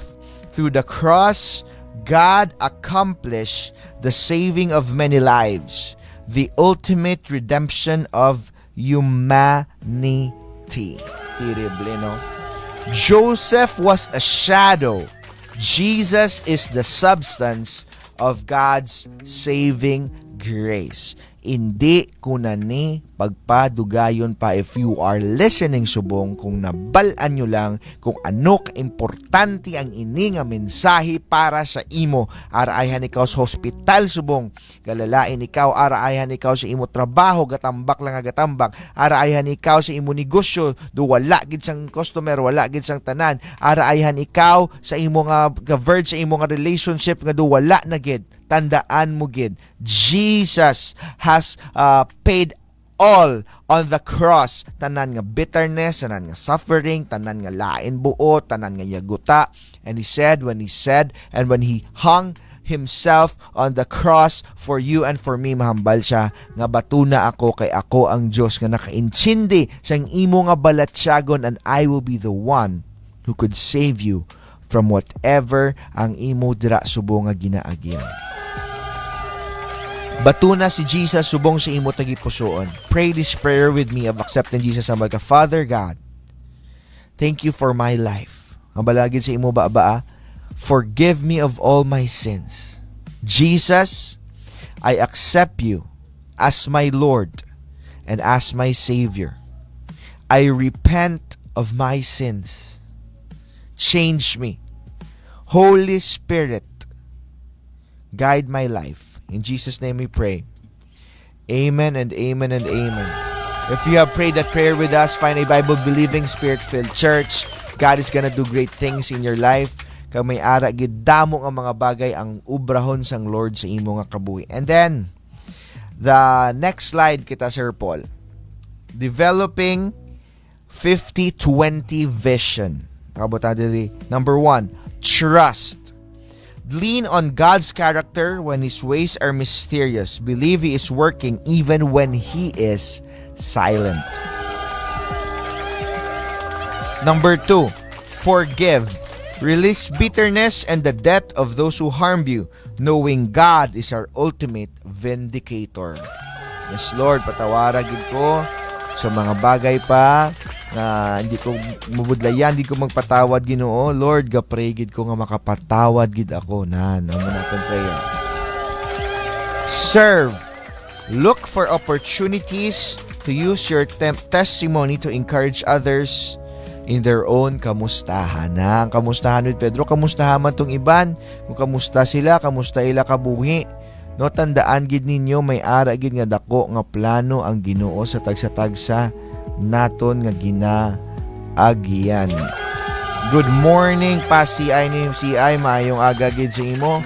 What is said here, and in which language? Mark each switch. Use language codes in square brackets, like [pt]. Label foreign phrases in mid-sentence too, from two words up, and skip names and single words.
[en] Through the cross, God accomplished the saving of many lives, the ultimate redemption of humanity. Terrible, no? Joseph was a shadow. Jesus is the substance of God's saving grace. [hil] Hindi ko na ni pagpadugayon pa [en] if you are listening [hil] subong kung nabalaan nyo lang kung ano ka-importante ang ini nga mensahe para sa imo. Araayan ikaw sa hospital subong, galalain ikaw, araayan ikaw sa imo trabaho, gatambak lang nga gatambak, araayan ikaw sa imo negosyo, do wala gid sang customer, wala gid sang tanan, araayan ikaw sa imo nga verge sa imo nga relationship nga do wala na gid. Tandaan mo gid, [en] Jesus has paid all on the cross. [hil] Tanan nga bitterness, tanan nga suffering, tanan nga lain buot, tanan nga yaguta. [en] And he said, when he hung himself on the cross for you and for me, [hil] mahambal siya nga batuna ako kay ako ang Diyos nga nakaintsindi sang imo nga balatsyagon, [en] and I will be the one who could save you from whatever [hil] ang imo dira subong nga ginaagyan. Batuna si Jesus subong sa imo tagipusoon. [en] Pray this prayer with me of accepting Jesus [hil] ang mga [en] Father God, thank you for my life. [hil] Ang balagid sa imo ba? [en] Forgive me of all my sins. Jesus, I accept you as my Lord and as my Savior. I repent of my sins. Change me. Holy Spirit, guide my life. In Jesus' name we pray. Amen and amen and amen. If you have prayed that prayer with us, find a Bible-believing, Spirit-filled church. God is gonna do great things in your life. [hil] Kag may ara gid damo nga mga bagay ang ubrahon sang Lord sa imo nga kabuhi. [en] And then, the next slide kita, Sir Paul. Developing 50-20 vision. Number 1, trust. Lean on God's character when His ways are mysterious. Believe He is working even when He is silent. Number 2, forgive. Release bitterness and the debt of those who harmed you, knowing God is our ultimate vindicator. Yes, Lord, [hil] patawara gid ko sa mga bagay pa na hindi ko mabudlayan, hindi ko magpatawad, Ginoo. Lord, gapray gid ko nga makapatawad gid ako. Amo na akong prayer. Serve. [en] Look for opportunities to use your testimony to encourage others in their own kamustahan. [hil] Ang kamustahan with Pedro, kamustahan man tong iban. Kung kamusta sila, kamusta ila kabuhi. No, tandaan gid ninyo may ara gid nga dako nga plano ang Ginoo sa tagsa-tagsa naton nga ginaagian. [en] Good morning [hil] pa CI ni CI, maayong aga gid sa imo.